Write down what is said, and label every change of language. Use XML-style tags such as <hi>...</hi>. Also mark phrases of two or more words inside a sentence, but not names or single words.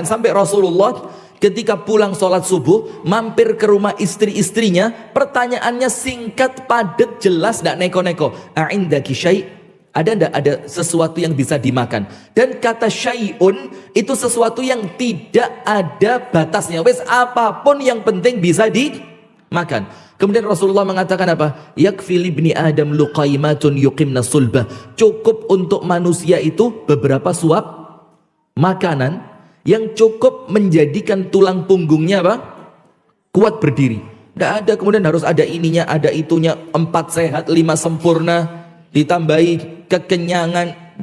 <id>Sampai Rasulullah ketika pulang sholat subuh mampir ke rumah istri-istrinya, pertanyaannya singkat, padat, jelas, tidak neko-neko.</id> <ar>أعندكِ شيء'?</ar> <id>Ada tidak ada sesuatu yang bisa dimakan? Dan kata syai'un itu sesuatu yang tidak ada batasnya. Wes apapun yang penting bisa dimakan. Kemudian Rasulullah mengatakan apa?</id> <ar>يكفي لابن آدم لقيمات يقمن صلبه.</ar> <id>Cukup untuk manusia itu beberapa suap makanan yang cukup menjadikan tulang punggungnya apa? Kuat berdiri. Tidak ada kemudian harus ada ininya, ada itunya, 4 sehat, 5 sempurna, ditambahi kekenyangan.</id>